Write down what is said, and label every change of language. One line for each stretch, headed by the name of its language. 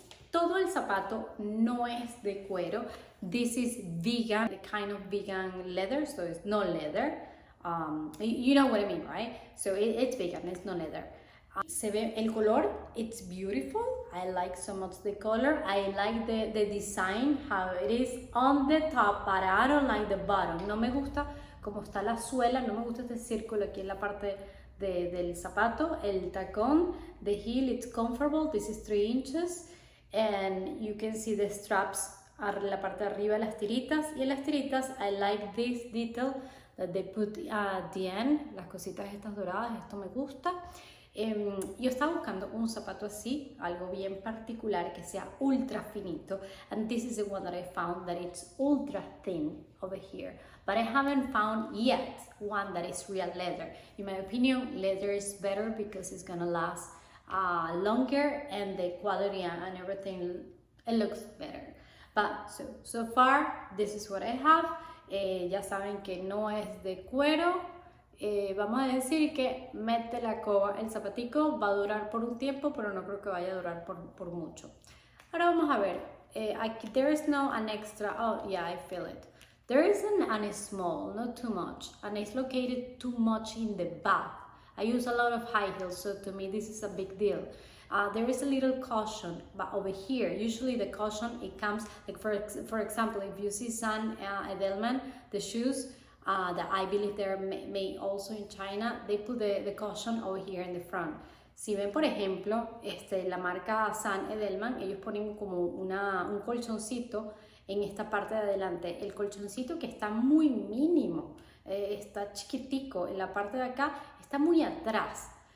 Spanish: Todo el zapato no es de cuero.
English: This is vegan, the kind of vegan leather, so it's no leather. You know what I mean, right? So it's vegan, it's no leather.
Spanish: Se ve el color,
English: it's beautiful. I like so much the color. I like the design, how it is on the top, but I don't like the bottom.
Spanish: No me gusta cómo está la suela, no me gusta este círculo aquí en la parte del zapato. El tacón,
English: the heel, it's comfortable. This is 3 inches. And you can see the straps,
Spanish: la parte de arriba, las tiritas. Y en las tiritas,
English: I like this detail that they put at the end,
Spanish: las cositas estas doradas, esto me gusta. Yo estaba buscando un zapato así, algo bien particular, que sea ultra finito.
English: And this is the one that I found, that it's ultra thin over here. But I haven't found yet one that is real leather. In my opinion, leather is better because it's gonna last longer, and the quality and everything, it looks better. But so far, this is what I have.
Spanish: Ya saben que no es de cuero. Vamos a decir que mete la coba, el zapatico va a durar por un tiempo, pero no creo que vaya a durar por mucho. Ahora vamos a ver.
English: There is no an extra. Oh yeah, I feel it. There isn't an small, not too much, and it's located too much in the back. I use a lot of high heels, so to me this is a big deal. There is a little cushion, but over here, usually the cushion, it comes, like for example, if you see San Edelman, the shoes that I believe they're made also in China, they put the cushion over here in the front.
Spanish: Si ven, por ejemplo, la marca San Edelman, ellos ponen como un colchoncito en esta parte de adelante. El colchoncito que está muy mínimo, está chiquitico, en la parte de acá está muy atrás.